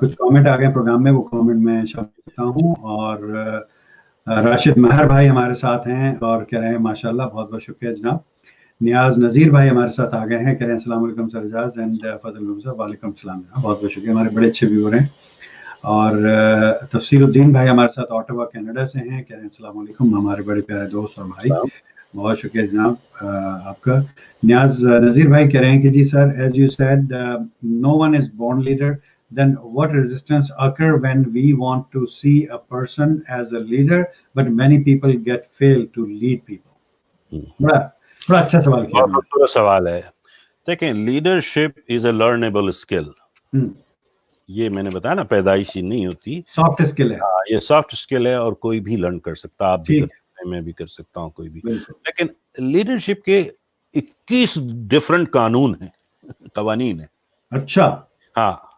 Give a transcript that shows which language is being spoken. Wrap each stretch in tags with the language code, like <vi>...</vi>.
<ur>کچھ کامنٹ آ گئے پروگرام میں, وہ کامنٹ میں شامل کرتا ہوں. اور راشد مہر بھائی ہمارے ساتھ ہیں اور کہہ رہے ہیں ماشاء اللہ, بہت بہت شکریہ جناب. نیاز نذیر بھائی ہمارے ساتھ آ گئے ہیں, کہہ رہے ہیں السلام علیکم سر اعجاز اینڈ فضل صاحب. وعلیکم السلام, بہت بہت شکریہ, ہمارے بڑے اچھے ویور ہیں. اور تفسیر الدین بھائی ہمارے ساتھ آٹاوا کینیڈا سے ہیں, کہہ رہے ہیں السلام علیکم, ہمارے بڑے پیارے دوست اور بھائی. بہت شکریہ جناب آپ کا.</ur> <en>Niaz Nazir</en> <ur>بھائی کہہ رہے ہیں کہ جی سر,</ur> <en>As you said no one is born leader, then what resistance occur when we want to see a person as a leader but many people get fail to lead people.</en> <ur>بڑا اچھا سوال کیا. بہت خوبصورت سوال ہے. دیکھیں,</ur> <en>Leadership is a learnable skill.</en> <ur>یہ میں نے بتایا نا, پیدائشی نہیں ہوتی, سافٹ اسکل ہے. یہ سافٹ اسکل ہے اور کوئی بھی لرن کر سکتا, آپ بھی کر سکتے ہیں, میں بھی کر سکتا ہوں, کوئی بھی. لیکن لیڈرشپ کے 21 ڈفرنٹ قانون ہیں, قوانین ہیں. اچھا, ہاں,</ur>